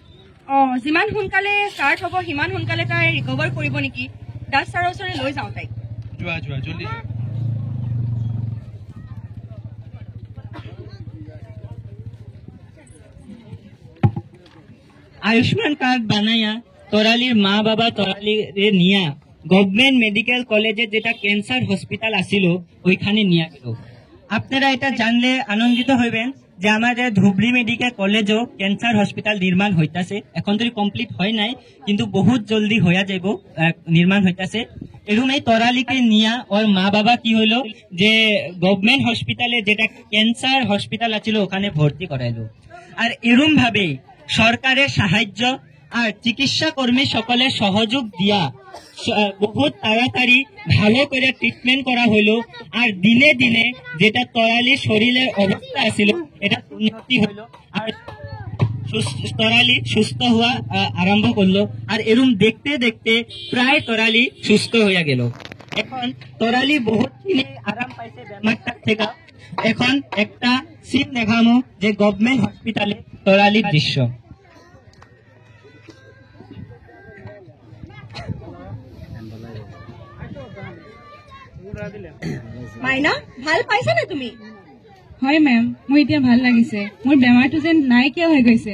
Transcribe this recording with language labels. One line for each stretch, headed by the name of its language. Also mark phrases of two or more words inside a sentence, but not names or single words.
Assamese: যিমান সোনকালে ষ্টাৰ্ট হ'ব সিমান সোনকালে তাই ৰিকভাৰ কৰিব নেকি? দাস ছাৰৰ ওচৰলৈ লৈ যাওঁ তাইক। যোৱা যোৱা, জলদি।
Bangla: আয়ুষ্মান কার্ড বানাইয়া তরালির মা বাবা তরালিরে নিয়া
English: Government Medical College
Bangla: যেটা
English: cancer hospital
Bangla: আসিল ওইখানে নিয়ে গেল। আপনারা এটা জানলে আনন্দিত হইবেন যে আমাদের ধুবড়ি মেডিকেল কলেজও
English: cancer hospital
Bangla: নির্মাণ হইতাছে। এখন তো কমপ্লিট হয় নাই, কিন্তু বহুত জলদি হইয়া যাব, নির্মাণ হইতাছে। এরকম এই তরালিকে নিয়া ওর মা বাবা কি হইলো যে
English: government hospital
Bangla: যেটা
English: cancer hospital
Bangla: আছিল ওখানে ভর্তি করাইলো। আর এরকম ভাবে সরকারের সাহায্য আর চিকিৎসা কর্মী সকলের সহযোগ দিয়া বহুত তাড়াতাড়ি ভালো করে ট্রিটমেন্ট করা হলো। আর দিনে দিনে যেটা তরালির শরীরের অবস্থা আছিল এটা উন্নতি হলো, আর তরালি সুস্থ হওয়া আরম্ভ করলো। আর এরম দেখতে দেখতে প্রায় তরালি সুস্থ হয়ে গেল। এখন তরালি বহুতখিনি আরাম পাইছে বেমারটা থেকে। এখন একটা সিন দেখামো যে
English: government hospital
Bangla: তরালির দৃশ্য।
Assamese: মাইনা, ভাল পাইছা নে তুমি? হয় মেম, মোৰ এতিয়া ভাল লাগিছে। মোৰ বেমাৰটো যেন নাইকিয়া হৈ গৈছে।